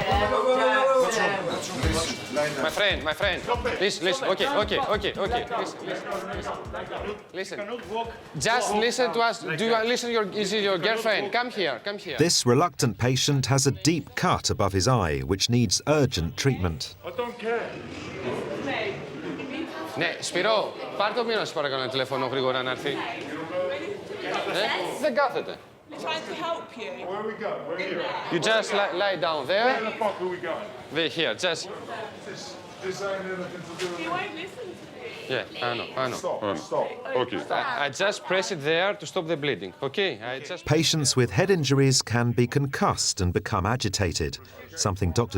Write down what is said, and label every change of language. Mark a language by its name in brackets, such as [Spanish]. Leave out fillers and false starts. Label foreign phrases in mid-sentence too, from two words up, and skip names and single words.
[English] My friend, listen, okay, listen. Just listen to us. Do you listen is it your girlfriend? Come here. This reluctant patient has a deep cut above his eye, which needs urgent treatment. I don't care. [Greek] Ναι, Σπυρό, πάρ' το μήνο, παρακαλώ, ένα τηλέφωνο γρήγορα να έρθει. Δεν κάθεται. [English] Trying to help you. Where we go? We're here. You just lie down there. Where the fuck are we going? We're here, just. This ain't anything to do with He me. won't listen to you. Yeah, I know. Stop. Okay. I just press it there to stop the bleeding, okay? Patients with head injuries can be concussed and become agitated, something Dr.